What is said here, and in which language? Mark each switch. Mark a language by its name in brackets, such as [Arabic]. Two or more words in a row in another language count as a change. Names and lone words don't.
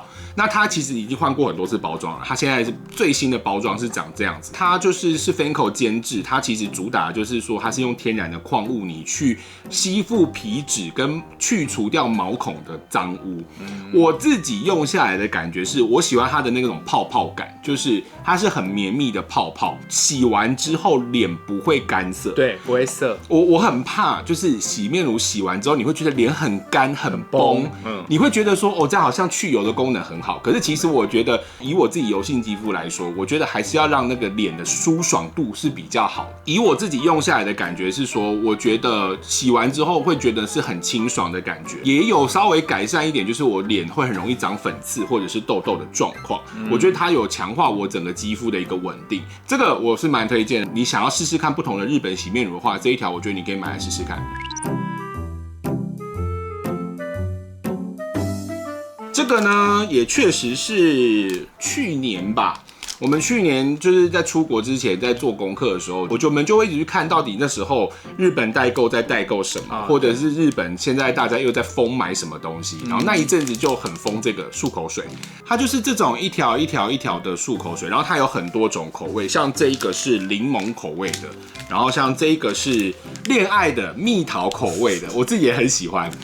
[Chinese] 那它其實已經換過很多次包裝了，它現在是最新的包裝是長這樣子，它是 Fancl 監製，它其實主打就是說它是用天然的礦物泥去吸附皮脂跟去除掉毛孔的髒污。我自己用下來的感覺是我喜歡它的那種泡泡感，就是它是很綿密的泡泡，洗完之後臉不會乾澀，对，不會澀。我很怕就是洗面乳洗完之後你會覺得臉很乾很崩，你會覺得說哦，這樣好像去油的功能很好。可是其實我覺得，以我自己油性肌膚來說，我覺得還是要讓那個臉的舒爽度是比較好的。以我自己用下來的感覺是說，我覺得洗完之後會覺得是很清爽的感覺，也有稍微改善一點，就是我臉會很容易長粉刺或者是痘痘的狀況。我覺得它有強化我整個肌膚的一個穩定，這個我是蠻推薦的。你想要試試看不同的日本洗面乳的話，這一條我覺得你可以買來試試看。這個呢，也確實是去年吧。我們去年就是在出國之前，在做功課的時候，我們就會一直去看到底那時候日本代購在代購什麼，或者是日本現在大家又在瘋買什麼東西。然後那一陣子就很瘋這個漱口水，它就是這種一條一條一條的漱口水，然後它有很多種口味，像這一個是檸檬口味的，然後像這一個是戀愛的蜜桃口味的，我自己也很喜歡。